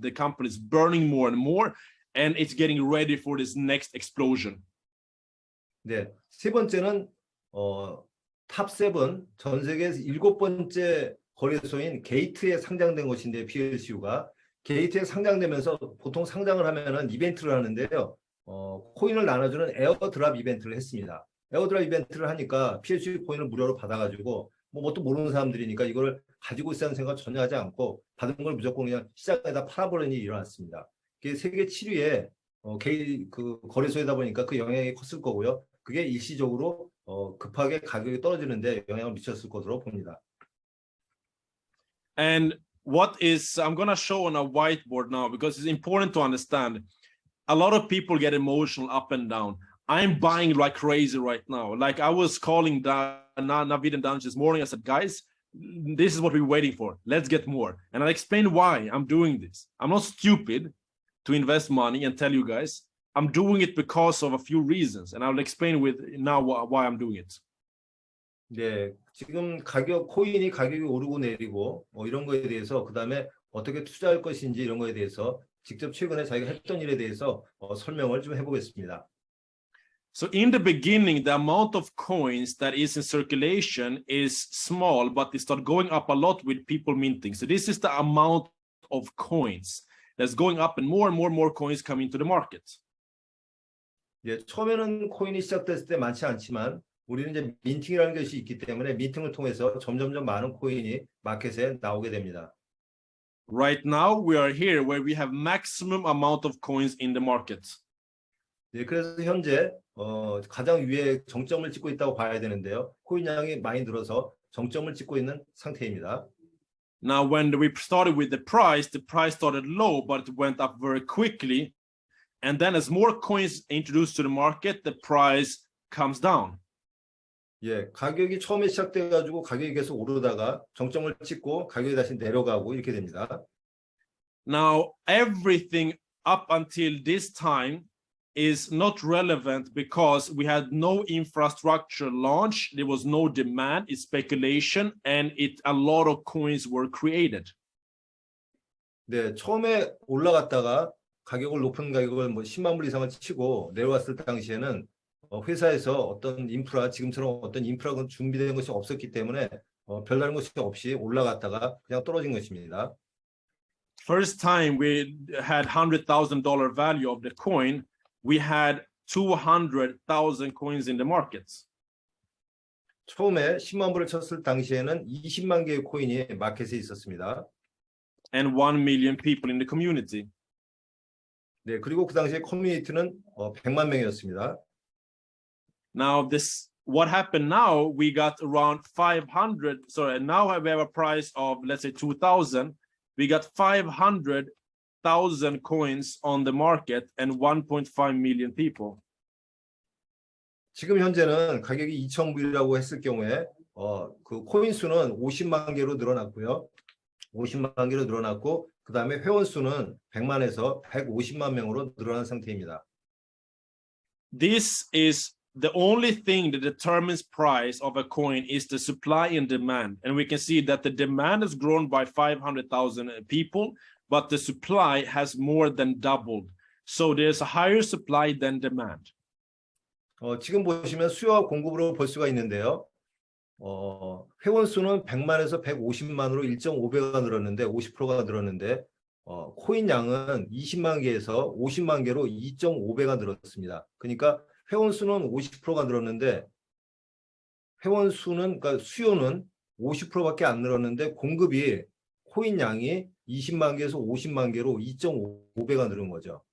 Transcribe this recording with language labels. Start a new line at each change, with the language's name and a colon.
English: The company is burning more and more, and it's getting ready for this next explosion.
Korean: 네, 세 번째는 탑7 전 세계에서 7번째 거래소인 게이트에 상장된 것인데 PLCU가 게이트에 상장되면서 보통 상장을 하면은 이벤트를 하는데요. 코인을 나눠주는 에어드랍 이벤트를 했습니다. 에어드랍 이벤트를 하니까 PLCU 코인을 무료로 받아가지고 뭐 또 모르는 사람들이니까 이걸 가지고 있다는 생각 전혀 하지 않고 받은 걸 무조건 그냥 시장에다 팔아버리는 일이 일어났습니다. 그게 세계 7위의 그 거래소이다 보니까 그 영향이 컸을 거고요. 그게 일시적으로 급하게 가격이 떨어지는데 영향을 미쳤을 것으로 봅니다.
English: And I'm going to show on a whiteboard now because it's important to understand. A lot of people get emotional up and down. I'm buying like crazy right now. Like I was calling Navid and Danish this morning. I said, guys, this is what we're waiting for. Let's get more. And I explained why I'm doing this. I'm not stupid to invest money and tell you guys. I'm doing it because of a few reasons. And I'll explain with now why I'm doing it.
Korean: 네, 지금 코인이 가격이 오르고 내리고 이런 거에 대해서 그다음에 어떻게 투자할 것인지 이런 거에 대해서 직접 최근에 자기가 했던 일에 대해서 설명을 좀 해보겠습니다.
English: So in the beginning, the amount of coins that is in circulation is small, but they start going up a lot with people minting. So this is the amount of coins that's going up and more coins come into the market.
Korean: 예, 처음에는 코인이 시작됐을 때 많지 않지만 우리는 이제 민팅이라는 것이 있기 때문에 민팅을 통해서 점점점 많은 코인이 마켓에 나오게 됩니다.
English: Right now, we are here where we have maximum amount of coins in the market.
Korean: 네, 그래서 현재 가장 위에 정점을 찍고 있다고 봐야 되는데요. 코인 양이 많이 늘어서 정점을 찍고 있는 상태입니다.
English: Now, when we started with the price started low, but it went up very quickly. And then as more coins introduced to the market, the price comes down.
Korean: 예, 가격이 처음에 시작돼가지고 가격이 계속 오르다가 정점을 찍고 가격이 다시 내려가고 이렇게 됩니다.
English: Now, everything up until this time is not relevant because we had no infrastructure launch, there was no demand, it's speculation, and a lot of coins were created.
Korean: 네, 처음에 올라갔다가 가격을 높은 가격을 뭐 10만 불 이상을 치고 내려왔을 당시에는 회사에서 어떤 지금처럼 어떤 인프라가 준비된 것이 없었기 때문에 별다른 것이 없이 올라갔다가 그냥 떨어진 것입니다.
English: First time we had $100,000 value of the coin, we had 200,000 coins in the markets.
Korean: 처음에 10만 불을 쳤을 당시에는 20만 개의 코인이 마켓에 있었습니다.
English: And 1 million people in the community.
Korean: 네, 그리고 그 당시에 커뮤니티는 100만 명이었습니다.
English: Now what happened now, we got around 500, sorry, now we have a price of, let's say 2,000, we got 500,000 coins on the market and 1.5 million people.
Korean: 지금 현재는 가격이 2,000불이라고 했을 경우에 그 코인 수는 50만 개로 늘어났고요. 50만 개로 늘어났고 그 다음에 회원 수는 100만에서 150만 명으로 늘어난 상태입니다.
English: This is the only thing that determines price of a coin is the supply and demand. And we can see that the demand has grown by 500,000 people, but the supply has more than doubled. So there's a higher supply than demand.
Korean: 지금 보시면 수요와 공급으로 볼 수가 있는데요. 회원 수는 100만에서 150만으로 1.5배가 늘었는데 50%가 늘었는데 코인 양은 20만 개에서 50만 개로 2.5배가 늘었습니다. 그러니까 회원 수는 50%가 늘었는데 그러니까 수요는 50%밖에 안 늘었는데 공급이 코인 양이 20만 개에서 50만 개로 2.5배가 늘은 거죠.